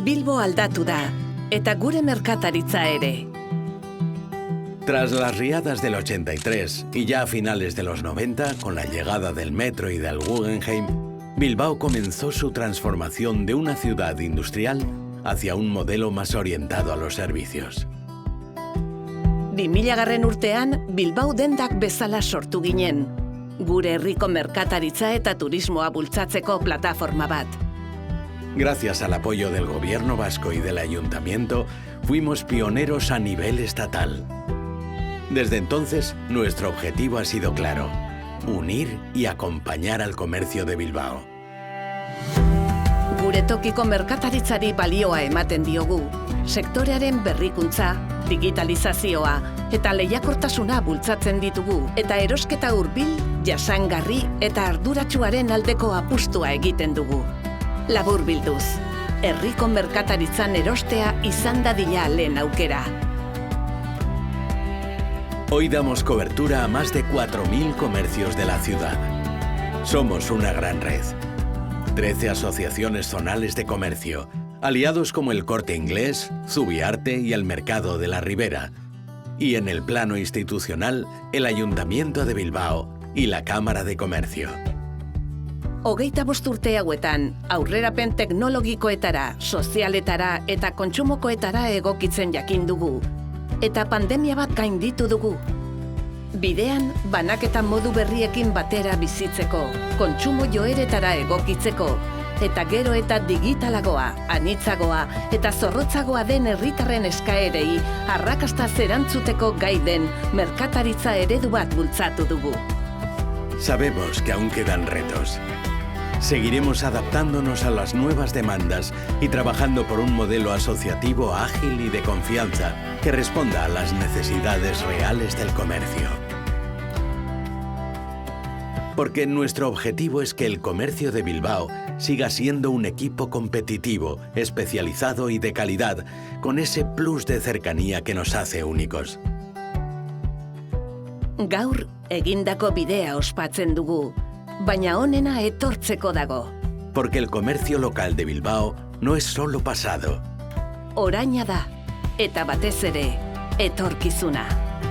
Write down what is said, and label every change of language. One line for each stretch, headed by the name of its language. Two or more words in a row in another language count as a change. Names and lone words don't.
Basque: Bilbao aldatu da, eta gure merkataritza ere.
Spanish: Tras las riadas del 83 y ya a finales de los 90, con la llegada del metro y del Guggenheim, Bilbao comenzó su transformación de una ciudad industrial hacia un modelo más orientado a los servicios.
Basque: 2000 urtean, Bilbao dendak bezala sortu ginen. Gure herriko merkataritza eta turismoa bultzatzeko plataforma bat.
Spanish: Gracias al apoyo del gobierno vasco y del ayuntamiento, fuimos pioneros a nivel estatal. Desde entonces, nuestro objetivo ha sido claro: unir y acompañar al comercio de Bilbao.
Basque: Gure tokiko merkataritzari balioa ematen diogu. Sektorearen berrikuntza, digitalizazioa eta lehiakortasuna bultzatzen ditugu, eta erosketa hurbil, jasangarri eta arduratsuaren aldeko apustua egiten dugu. Laburbilduz, herriko merkataritzan erostea izan dadila lehen aukera.
Spanish: Hoy damos cobertura a más de 4.000 comercios de la ciudad. Somos una gran red. 13 asociaciones zonales de comercio, aliados como el Corte Inglés, Zubiarte y el Mercado de la Ribera. Y en el plano institucional, el Ayuntamiento de Bilbao y la Cámara de Comercio.
Basque: 25 urte hauetan, aurrerapen teknologikoetara, sozialetara eta kontsumokoetara egokitzen jakin dugu. Eta pandemia bat gainditu dugu. Bidean, banaketa modu berriekin batera bizitzeko, kontsumo joeretara egokitzeko, eta gero eta digitalagoa, anitzagoa eta zorrotzagoa den herritarren eskaerei arrakastaz erantzuteko gai den merkataritza eredu bat bultzatu dugu.
Spanish: Sabemos que aún quedan retos. Seguiremos adaptándonos a las nuevas demandas y trabajando por un modelo asociativo ágil y de confianza que responda a las necesidades reales del comercio. Porque nuestro objetivo es que el comercio de Bilbao siga siendo un equipo competitivo, especializado y de calidad, con ese plus de cercanía que nos hace únicos.
Basque: Gaur, egindako bidea ospatzen dugu, baina onena etortzeko dago.
Spanish: Porque el comercio local de Bilbao no es solo pasado.
Basque: Oraina da, eta batez ere, etorkizuna.